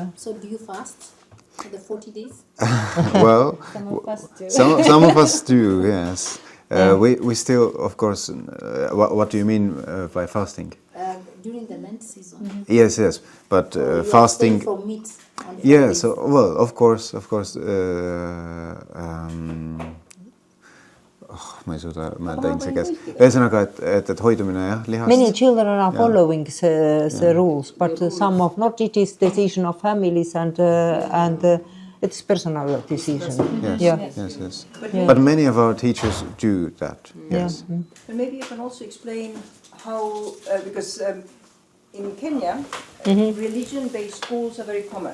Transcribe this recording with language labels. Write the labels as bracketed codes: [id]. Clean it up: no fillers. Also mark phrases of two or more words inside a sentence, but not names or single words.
[en] So do you fast for the 40 days? Well, Some of us do. some of us do. Yes. We still, of course. What do you mean by fasting? During the Lent season. Yes. But You abstain fasting. from meat on Yeah. Fridays. So well, of course. [et] Ma ei suuda mõelda inglise keeles. Ühesõnaga, et hoidumine jah, lihast. [en] Many children are following the rules, but some of not. It is decision of families and it's personal decision. Yes. But many of our teachers do that. Yes. But maybe you can also explain how, because in Kenya, religion-based schools are very common.